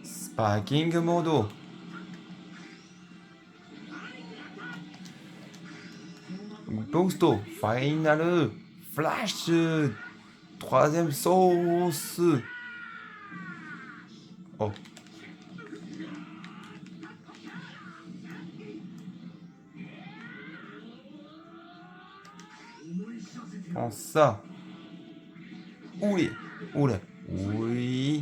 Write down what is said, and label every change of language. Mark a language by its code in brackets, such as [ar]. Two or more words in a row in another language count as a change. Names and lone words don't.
[ja] スパーキングモード。ブースト、ファイナル、フラッシュ、 [fr] troisième sauce。Oh, prends ça. Oulé, oulé, oui.